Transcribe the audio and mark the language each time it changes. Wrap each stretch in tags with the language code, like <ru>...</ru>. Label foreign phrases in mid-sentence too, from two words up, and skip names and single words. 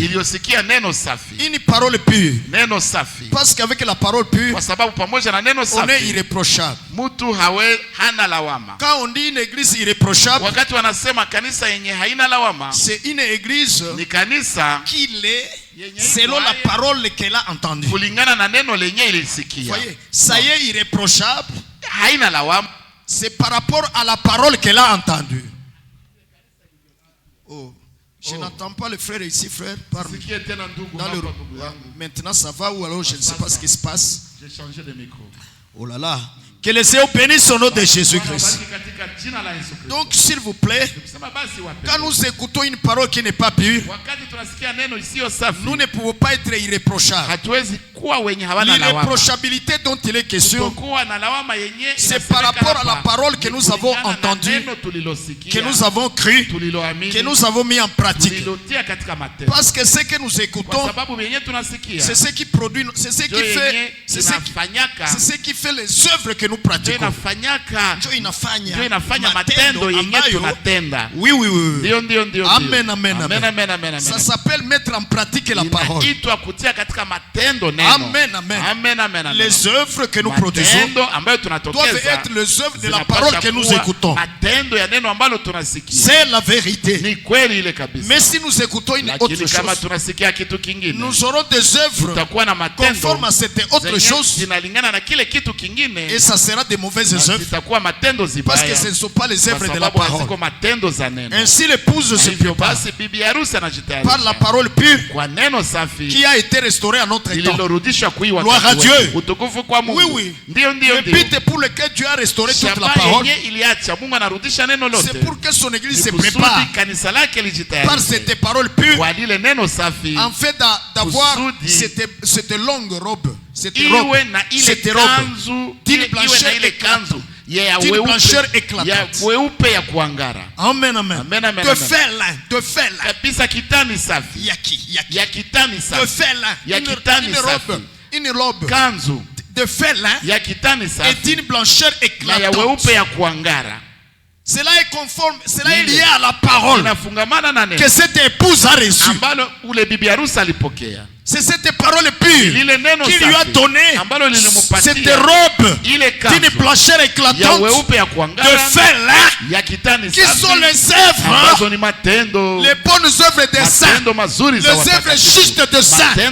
<sw>iliyosikia neno safi,</sw> <fr>Une parole pure.</fr> <sw>neno safi,</sw> <fr>Parce qu'avec la parole pure,</fr> <sw>kwa sababu pamoja na neno</sw> <fr>on est</fr> <sw>safi</sw> <fr>irréprochable.</fr> <sw>mtu hana lawama.</sw> <fr>Quand on dit une église irréprochable,</fr> <sw>Wakati wanasema kanisa yenye haina lawama,</sw> <fr>c'est une église</fr> <sw>ni kanisa</sw> <fr>qui l'est selon la parole qu'elle a entendue.</fr> <sw>kulingana na neno lenye</sw> <fr>Vous</fr> <sw>ilisikia.</sw> <fr>voyez, ça y est irréprochable,</fr> <sw>Haina lawama</sw> <fr>c'est par rapport à la parole qu'elle a entendue. Oh, je n'entends pas le frère ici, frère. Parle.</fr> <sw>Sikie tena ndugu</sw> <fr>Dans</fr> <sw>hapa,</sw> <fr>le...</fr> <sw>ndugu yangu.</sw> <fr>Maintenant ça va ou alors je ne sais pas ce qui se passe. J'ai changé de micro. Oh là là. Que le Seigneur bénisse au nom de Jésus-Christ.</fr> <sw>Basi katika jina la Yesu Kristo.</sw> <fr>Donc s'il vous plaît,</fr> <sw>Tukisema basi wapendwa,</sw> <fr>quand nous écoutons une parole qui n'est pas pure,</fr> <sw>wakati tunasikia neno isiyo safi,</sw> <fr>nous ne pouvons pas être irréprochables.</fr> <sw>hatuwezi kuwa wenye hawana lawama.</sw> <fr>L'irréprochabilité dont il est question,</fr> <sw>Kutokuwa na lawama yenye</sw> <fr>c'est par rapport à la parole que nous avons</fr> <sw>kulingana na</sw> <fr>entendue,</fr> <sw>neno tulilosikia,</sw> <fr>que nous avons cru,</fr> <sw>tuliloamini,</sw> <fr>que nous avons mis en pratique.</fr> <sw>tulilotia katika matendo.</sw> <fr>Parce que ce que nous</fr> <sw>Kwa</sw> <fr>écoutons,</fr> <sw>sababu yenye tunasikia</sw> <fr>c'est ce qui produit, c'est ce qui</fr> <sw>ndio</sw> <fr>fait,</fr> <sw>yenye</sw> <fr>c'est ce</fr> <sw>inafanyaka</sw> <fr>qui fait les œuvres que nous pratiquons.</fr> <sw>Ndio inafanya matendo yenye tunatenda.</sw> <fr>Oui.</fr> <sw>Ndio. Amen. Amen.</sw> <fr>Ça s'appelle mettre en pratique la parole.</fr> <sw>Inaitwa kutia katika matendo neno. Amen.</sw> <fr>Les œuvres que nous produisons doivent être les œuvres de la parole que nous écoutons.</fr> <sw>Matendo ya neno ambalo tunasikia.</sw> <fr>C'est la vérité.</fr> <sw>Ni kweli ile kabisa.</sw> <fr>Mais si nous écoutons une autre chose,</fr> <sw>kama tunasikia kitu kingine,</sw> <fr>nous aurons des œuvres conformes à cette autre chose,</fr> <sw>zinalingana na kile kitu kingine,</sw> <fr>et ça sera des mauvaises œuvres,</fr> <sw>zitakuwa matendo zibaya,</sw> <fr>parce que ce ne sont pas les œuvres de la parole.</fr> <sw>Matendo za neno.</sw> <fr>Ainsi l'épouse se prépare</fr> <sw>bibi harusi anajitayarisha</sw> <fr>par la parole pure</fr> <sw>kwa neno safi</sw> <fr>qui a été restaurée à notre temps. Gloire à Dieu.</fr> <sw>Utukufu kwa Mungu.</sw> <fr>Oui.</fr> <sw>Ndio.</sw> <fr>Le but pour lequel Dieu a restauré toute la parole,</fr> <sw>Mungu anarudisha neno lote.</sw> <fr>C'est pour que son église se prépare par cette parole pure,</fr> <sw>kwa lile neno safi,</sw> <fr>en fait d'avoir cette longue robe, cette robe d'une blancheur éclatante. D'une blancheur éclatante. Amen. De fer lin.</fr> <sw>Kabisa kitani safi. Ya kitani safi.</sw> <fr>De fer lin. Une robe.</fr> <sw>Kanzu.</sw> <fr>De fer lin.</fr> <sw>Ya kitani safi.</sw> <fr>Et d'une blancheur éclatante.</fr> <sw>Ya weupe ya kuangara.</sw> <fr>Cela est conforme, cela est lié à la parole que cette épouse a reçue. C'est cette parole pure qui lui a donné cette robe d'une blancheur éclatante de fer lin, qui sont les œuvres, les bonnes œuvres des saints, les œuvres justes de saints.</fr>